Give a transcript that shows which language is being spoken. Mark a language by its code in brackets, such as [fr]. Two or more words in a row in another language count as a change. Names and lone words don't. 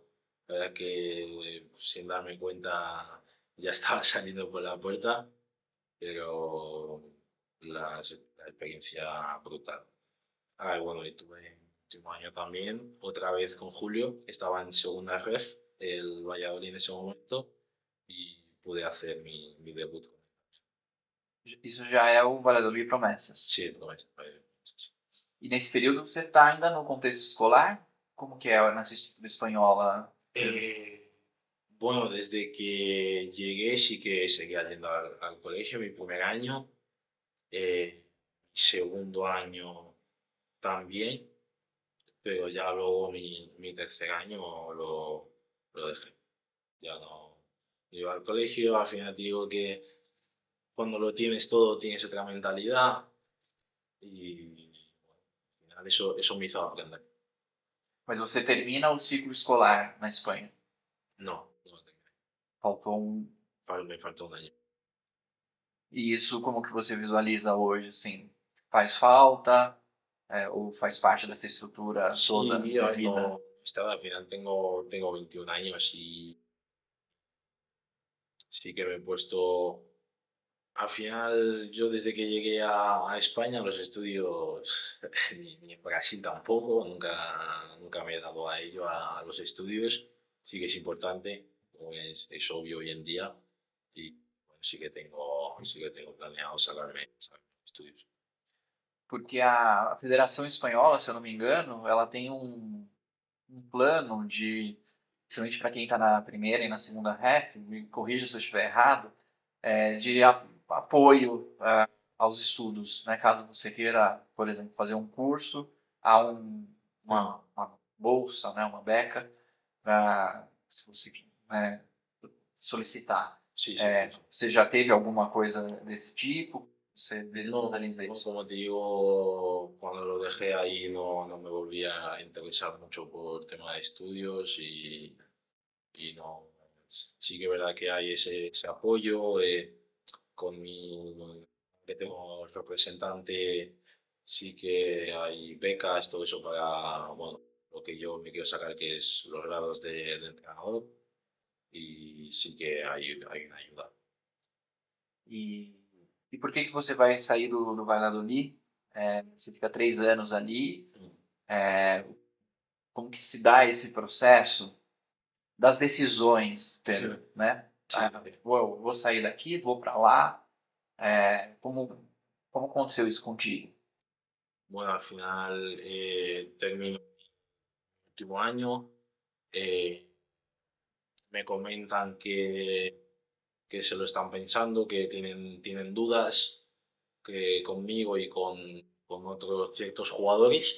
[es] La verdad que sin darme cuenta ya estaba saliendo por la puerta, pero la experiencia brutal. Ah, y bueno, y tuve el último año también, otra vez con Julio, que estaba en segunda ref, el Valladolid en ese momento, y pude hacer mi debut con él. [pt] Isso já é o Valladolid Promessas. [es] Sí, promesa, sí. [pt] E nesse período você está ainda no contexto escolar? Como que é nessa estrutura espanhola? [es] Bueno, desde que llegué sí que seguía yendo al colegio, mi primer año, segundo año también, pero ya luego mi tercer año lo dejé. Ya no iba al colegio, al final te digo que cuando lo tienes todo tienes otra mentalidad y al final eso me hizo aprender. [pt] Mas você termina o ciclo escolar na Espanha. [es] No terminé. [pt] Faltou um. [es] Me faltó un año. [pt] E isso como que você visualiza hoje? Assim, faz falta? Ou faz parte dessa estrutura toda [es] Sí, [pt] de [es] a ver, [pt] vida? [es] no, estaba al final tengo 21 años y sí que me he puesto. Al final, yo desde que llegué a España, los estudios, ni en Brasil tampoco, nunca me he dado a ello, a los estudios. Sí que es importante, como es obvio hoy en día, y bueno, sí que tengo planeado sacarme estudios. [pt] Porque a Federação Espanhola, se eu não me engano, ela tem um plano de, principalmente para quem está na primeira e na segunda ref, me corrija se eu estiver errado, de apoio aos estudos, né? Caso você queira, por exemplo, fazer um curso, há uma bolsa, né? Uma beca para se você solicitar. [es] Sí, sí, sí. [pt] Você já teve alguma coisa desse tipo? Você [es] No, [pt] visualiza [es] no, [pt] isso? [es] como te digo, cuando lo dejé ahí no me volví a interesar mucho por tema de estudios y no, sí que es verdad que hay ese apoyo con que tengo representante, sí que hay becas, todo eso para, bueno, lo que yo me quiero sacar que es los grados de entrenador y sí que hay una ayuda. [pt] E, e por que você vai sair do Valladolid? Você fica 3 anos ali. Como que se dá esse processo das decisões, Pedro, né? [es] Sí. [pt] Vou sair daqui, vou para lá. Como aconteceu isso contigo? [es] Bueno, al final termino el último año, eh, me comentan que se lo están pensando, que tienen dudas. conmigo y con otros ciertos jugadores.